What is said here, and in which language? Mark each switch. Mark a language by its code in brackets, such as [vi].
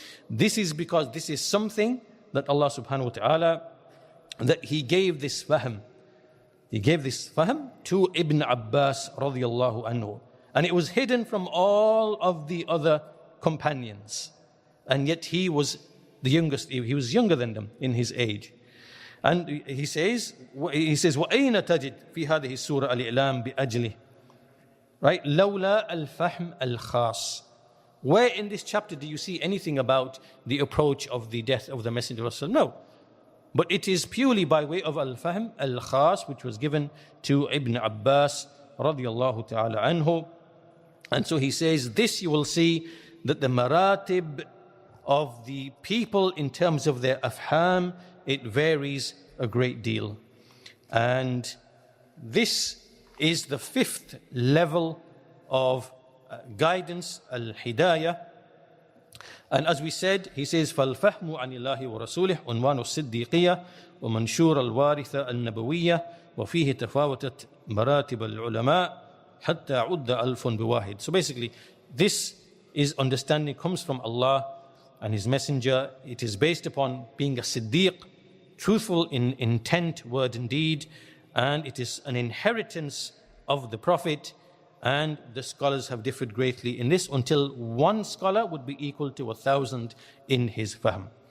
[en] This is because this is something that Allah subhanahu wa ta'ala, that he gave this fahm. He gave this fahm to Ibn Abbas radiallahu anhu. And it was hidden from all of the other companions. And yet he was the youngest, he was younger than them in his age. And he says, [ar] وَأَيْنَ تَجِدْ فِي هَذِهِ السُّورَةِ الْإِعْلَامِ بِأَجْلِهِ. [en] Right? [ar] لَوْلَا الْفَحْمِ الْخَاصِ. [en] Where in this chapter do you see anything about the approach of the death of the Messenger of Allah? No. But it is purely by way of al-fahm al-khas, which was given to Ibn Abbas radiallahu ta'ala anhu. And so he says, this you will see that the maratib of the people in terms of their afham, it varies a great deal. And this is the fifth level of guidance, al-hidayah. And as we said, he says, [ar] فَالْفَحْمُ عَنِ اللَّهِ وَرَسُولِهِ عُنْوَانُ الصِّدِّيقِيَّةِ وَمَنْشُورَ الْوَارِثَةِ النَّبَوِيَّةِ وَفِيهِ تَفَاوَتَتْ مَرَاتِبَ الْعُلَمَاءِ حَتَّى عُدَّ أَلْفٌ بِوَاحِدٍ. [en] So basically, this is understanding, comes from Allah and His Messenger. It is based upon being a Siddiq, truthful in intent, word and deed, and it is an inheritance of the Prophet. And the scholars have differed greatly in this, until one scholar would be equal to 1,000 in his fahm.